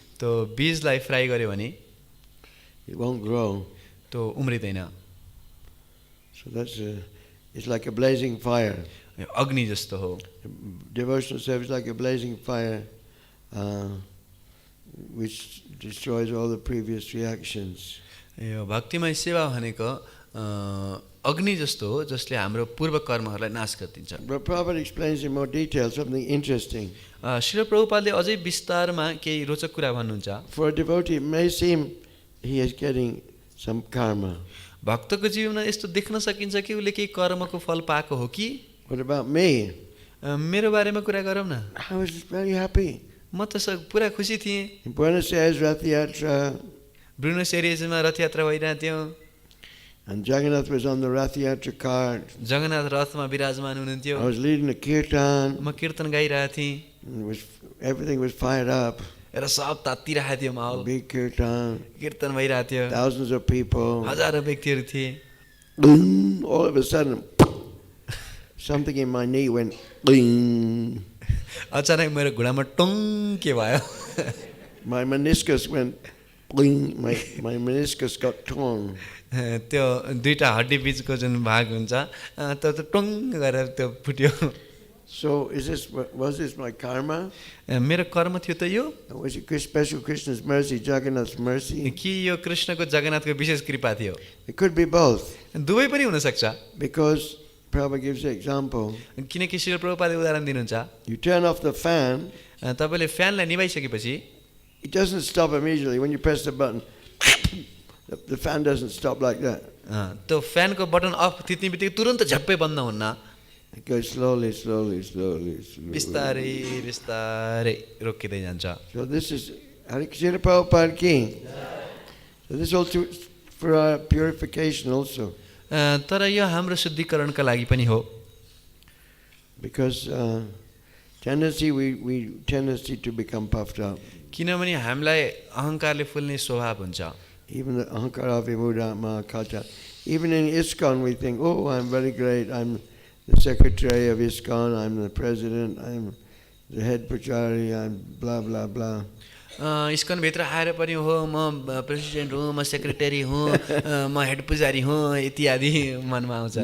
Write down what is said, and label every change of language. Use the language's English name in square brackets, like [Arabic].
[Nepali] त्यो बीजलाई फ्राई गर्यो भने [English] it won't grow. [Nepali] त्यो उम्रिँदैन. [English] So it's like a blazing fire. [Nepali] अग्नि जस्तो हो. [English] Devotional service is like a blazing fire, which destroys all the previous reactions. [Nepali] यो भक्तिमय सेवा भनेको अग्नि जस्तो हो जसले हाम्रो पूर्व कर्महरूलाई नाश गरिदिन्छ. [English] But Prabhupada explains in more detail something interesting. [Nepali] Srila प्रभुपादले अझै विस्तारमा केही रोचक कुरा भन्नुहुन्छ. [English] For a devotee, it may seem he is getting some karma. [Nepali] भक्तको जीवनमा यस्तो देख्न सकिन्छ कि उसले केही कर्मको फल पाएको हो कि. [English] What about me? [Nepali] मेरो बारेमा कुरा गरौँ न. [English] I was very happy. [Nepali] म त पुरा खुसी थिएँ. [English] In Buenos Aires, Rath Yatra, [Nepali] ब्रुनोस एरिजमा रथ यात्रा भइरहेको थियो. [English] and Jagannath was on the Rath Yatra cart. [Nepali] Jagannath रथमा विराजमान हुनुहुन्थ्यो. [English] I was leading the kirtan. [Nepali] म कीर्तन गाइरहेको थिएँ. [English] And everything was fired up. [Nepali] र सब तात्तिरहेको थियो माहौल. [English] Big kirtan. [Nepali] कीर्तन भइरहेको थियो. [English] Thousands of people. [Nepali] हजारौं व्यक्तिहरू थिए. [English] All of a sudden, something in my knee went. Bing. [Nepali] अचानक मेरो घुँडामा टङ के भयो. [English] My meniscus went. Bing. My meniscus got torn. [Nepali] त्यो दुईटा हड्डी बीचको जुन भाग हुन्छ त्यो त टङ गरेर त्यो फुट्यो. [English] So was this my karma? [Nepali] मेरो कर्म थियो त यो. [English] Was it special Krishna's mercy, Jagannath's mercy? [Nepali] कि यो कृष्णको जगन्नाथको विशेष कृपा थियो. [English] It could be both. [Nepali] दुवै पनि हुन सक्छ. [English] Because Prabhupada gives an example. [Nepali] किनकि श्रील प्रभुपादले उदाहरण दिनुहुन्छ. [English] You turn off the fan. [Nepali] तपाईले फ्यानलाई निभाइसकेपछि [English] It doesn't stop immediately when you press the button. The fan doesn't stop like that. [Nepali] त्यो फ्यानको बटन अफ थिच्नेबित्तिकै तुरुन्त झ्याप्पै बन्द हुन्न. [English] It goes slowly. [Nepali] बिस्तारै बिस्तारै रोकिँदै जान्छ. [English] So this is Hare Krishna Prabhupada ki. So this is also for our purification also. [Nepali] तर यो हाम्रो शुद्धिकरणका लागि पनि हो. [English] Because we tendency to become puffed up. [Nepali] किनभने हामीलाई अहङ्कारले फुल्ने स्वभाव हुन्छ. [English] Even the [Sanskrit] ahankara vimuda mahakata. [English] Even in ISKCON we think, oh, I'm very great. I'm the secretary of ISKCON. I'm the president. I'm the head pujari. I'm blah blah blah. [Nepali] ISKCON भित्र आएर पनि हो म प्रेसिडेन्ट हो, म secretary हो, म head पुजारी हो इत्यादि मनमा आउँछ.